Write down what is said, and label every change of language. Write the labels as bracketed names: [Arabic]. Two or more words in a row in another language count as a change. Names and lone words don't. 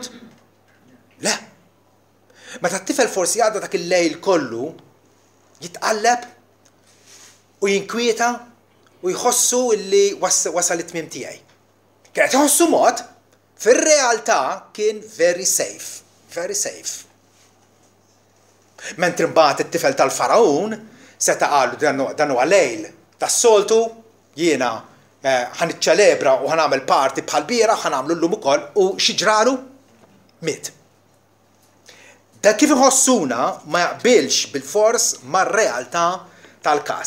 [Maltese] Le. Meta t-tifel forsi għadda dak il-lejl kollu jitqalleb u jinkwieta u jħossu illi wasal it-tmiem tiegħi. Kienet jħossu mod, fir-realtà kien [English] very safe, very safe. [Maltese] Mentri mbagħad it-tifel tal-Farawn seta' qalu dan huwa lejl tas-soltu jiena ħaniċċelebra u ħanagħmel party bħal biera ħanagħmlu llum ukoll u xi ġralu miet. Da kif iħossuna ma jaqbilx bil-fors mar-realtà tal-każ.